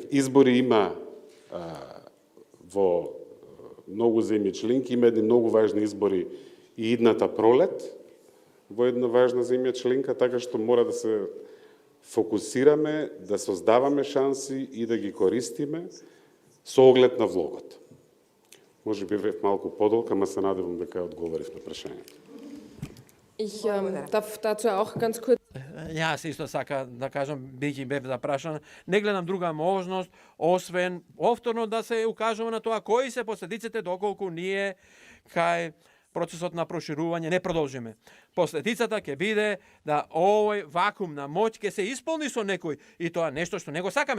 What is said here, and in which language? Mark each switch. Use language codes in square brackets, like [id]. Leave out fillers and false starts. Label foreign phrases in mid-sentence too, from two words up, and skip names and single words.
[mk] Избори има во многу земји членки, има едни многу важни избори и идната пролет во една важна земја членка, така што мора да се фокусираме, да создаваме шанси и да ги користиме со оглед на влогот. Може би бев малку подолг, ама се надевам дека одговорив на прашањето. [de] Ich darf dazu auch ganz kurz. [mk] Јас исто сака да кажам, бијќи бев запрашан, не гледам друга можност, освен повторно да се укажува на тоа кои се последиците доколку ние кај процесот на проширување не продолжиме. Последицата ќе биде да овој вакуум на моќ ќе се исполни со некој и тоа нешто што не го сакаме.